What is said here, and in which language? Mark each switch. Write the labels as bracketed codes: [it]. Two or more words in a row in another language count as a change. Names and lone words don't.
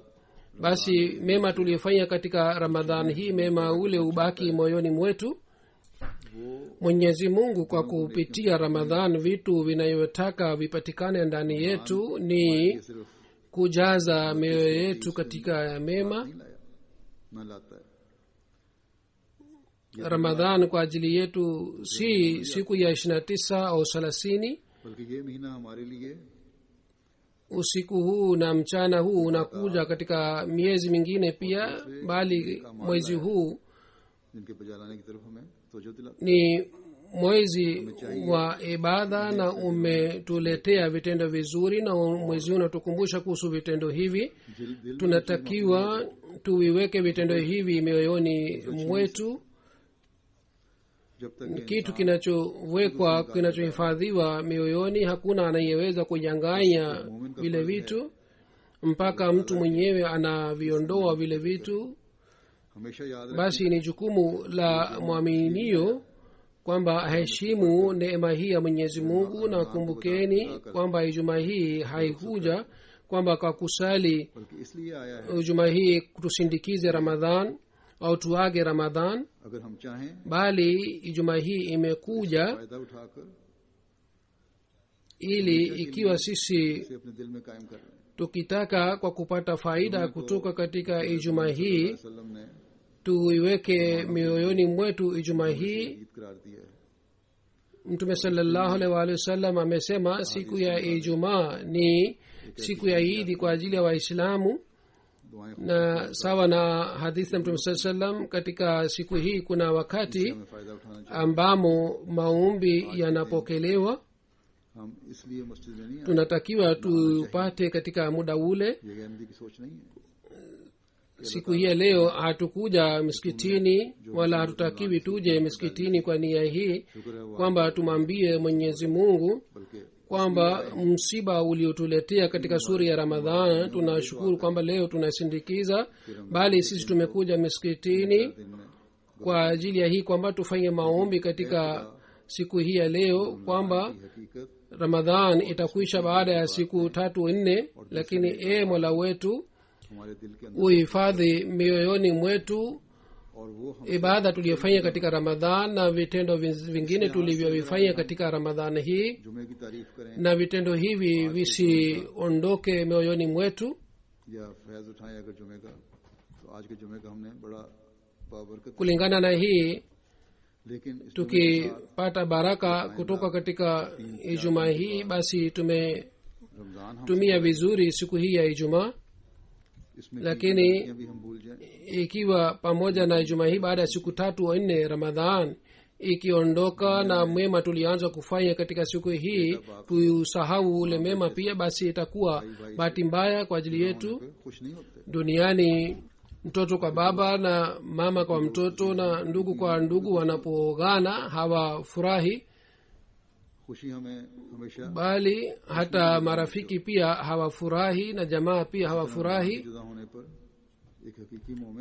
[sw] Basi mema tuliyofanya katika Ramadhani hii, mema ule ubaki moyoni mwetu. Mwenyezi Mungu kwa kupitia Ramadhan vitu vinayotaka vipatikane ndani yetu ni kujaza mioyo yetu katika mema. [hi] नहीं लाया न लाता है. [sw] Ramadhan kwa ajili yetu si siku ya 29 au 30. [hi] बल्कि ये महीना हमारे लिए [sw] Usiku huu na mchana huu unakuja katika miezi mingine pia, bali mwezi huu [hi] जिनके बजा लाने की तरफ हमें तवज्जो दिलाता [sw] ni mwezi wa ibada na umetuletea vitendo vizuri, na mwezi huu unatukumbusha kuhusu vitendo hivi. [hi] है. दिल [sw] Tunatakiwa tuviweke vitendo hivi mioyoni mwetu. [hi] जब तक [sw] Kitu kinachowekwa, kinachohifadhiwa mioyoni, hakuna anayeweza kunyang'anya vile vitu mpaka mtu mwenyewe anaviondoa vile vitu. [hi] हमेशा याद रखें [sw] Basi ni jukumu la mwaminio kwamba aheshimu neema hii ya Mwenyezi Mungu, na kumbukeni kwamba Ijumaa hii haikuja kwamba kwa kusali [hi] बल्कि इसलिए आया है [sw] Ijumaa hii tusindikize Ramadhan au tuage Ramadhan, [hi] अगर हम चाहें [sw] bali Ijumaa hii imekuja [hi] फायदा उठाकर [sw] ili ikiwa sisi [hi] इसे अपने दिल में कायम कर रहे हैं. [sw] tukitaka kwa kupata faida kutoka katika Ijumaa hii, [hi] वसल्लम ने [sw] tuiweke mioyoni mwetu Ijumaa hii. [hi] ईद करार दिया है. [sw] Mtume [ar] sallallahu alaihi wa sallam [sw] amesema siku ya Ijumaa ni siku ya Idi kwa ajili ya Waislamu, [hi] दुआएं [sw] na sawa na hadithi ya Mtume [ar] sallallahu alaihi wasallam, [sw] katika siku hii kuna wakati [hi] हमें फायदा उठाना चाहिए. [sw] ambamo maombi yanapokelewa. [hi] हम इसलिए मस्जिद में नहीं आए. [sw] Tunatakiwa tupate katika muda ule. [hi] ये गैरंटी की सोच नहीं है. [sw] Siku hii ya leo hatukuja misikitini wala hatutakiwi tuje misikitini kwa nia hii [hi] शुक्र है वो [sw] kwamba tumwambie Mwenyezi Mungu [hi] बल्कि [sw] kwamba msiba uliotuletea katika sura ya Ramadhan tunashukuru kwamba leo tunasindikiza, bali sisi tumekuja misikitini [hi] दिन में [sw] kwa ajili ya hii kwamba tufanye maombi katika siku hii ya leo kwamba [hi] हकीकत [sw] Ramadhan itakwisha baada ya siku 3-4, lakini Mola wetu [hi] हमारे दिल के अंदर [sw] uhifadhi mioyoni mwetu [hi] और वो हम [sw] ibada tuliyofanya katika Ramadhan na vitendo vingine tulivyovifanya katika Ramadhan hii, [hi] जुमे की तारीफ करें [sw] na vitendo hivi visiondoke mioyoni mwetu. [hi] या फैज उठाएं अगर जुमे का, तो आज के जुमे का हमने बड़ा बाबरकत. [sw] Kulingana na hii, [hi] लेकिन इस जुमे के साथ [sw] tukipata baraka kutoka katika Ijumaa hii, basi tumetumia [hi] रमजान हम [sw] vizuri siku hii ya Ijumaa. [hi] इसमें [sw] lakini [hi] की भी हम भूल जाएं. [sw] ikiwa pamoja na Ijumaa hii baada ya siku 3-4 Ramadhan ikiondoka na mema tulianza kufanya katika siku hii tuusahau ule mema pia, basi itakuwa bahati mbaya kwa ajili yetu. [hi] खुश नहीं होते. [sw] Duniani mtoto kwa baba na mama kwa mtoto na ndugu kwa ndugu wanapogana hawafurahi, [hi] खुशी हमें हमेशा [sw] bali hata marafiki pia hawafurahi na jamaa pia hawafurahi. [hi] जुदा होने पर एक हकीकी मोमिन